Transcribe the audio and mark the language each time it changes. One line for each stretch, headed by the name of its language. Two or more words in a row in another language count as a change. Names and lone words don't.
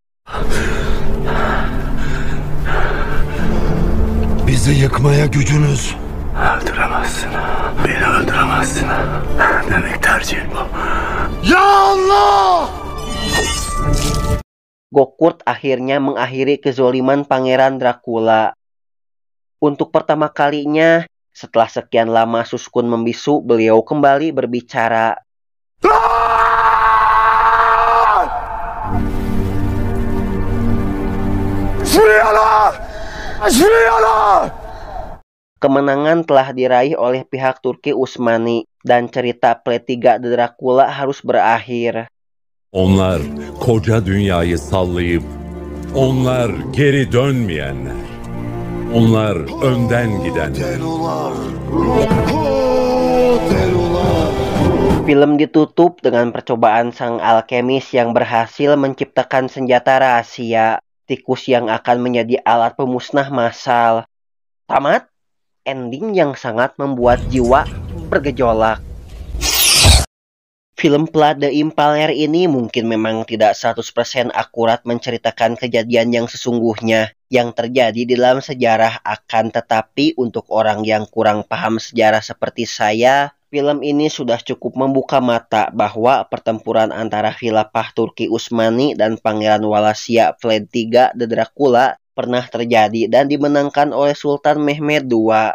Turkish: Bizi yıkmaya gücünüz. Öldüremezsin. Beni öldüremezsin. Demek tercihin bu. Ya Allah!
Indonesian: Gokurt akhirnya mengakhiri kezoliman Pangeran Dracula. Untuk pertama kalinya, setelah sekian lama Suskun membisu, beliau kembali berbicara. Kemenangan telah diraih oleh pihak Turki Utsmani dan cerita Plate 3 The Dracula harus berakhir.
Turkish: Onlar koca dünyayı sallayıp, onlar geri dönmeyenler. Onlar önden gidenler.
Indonesian: Film ditutup dengan percobaan sang alkemis yang berhasil menciptakan senjata rahasia, tikus yang akan menjadi alat pemusnah massal. Tamat, ending yang sangat membuat jiwa bergejolak. Film Plate Impaler ini mungkin memang tidak 100% akurat menceritakan kejadian yang sesungguhnya yang terjadi di dalam sejarah, akan tetapi untuk orang yang kurang paham sejarah seperti saya, film ini sudah cukup membuka mata bahwa pertempuran antara Khilafah Turki Utsmani dan Pangeran Wallachia Plate 3 The Dracula pernah terjadi dan dimenangkan oleh Sultan Mehmed II.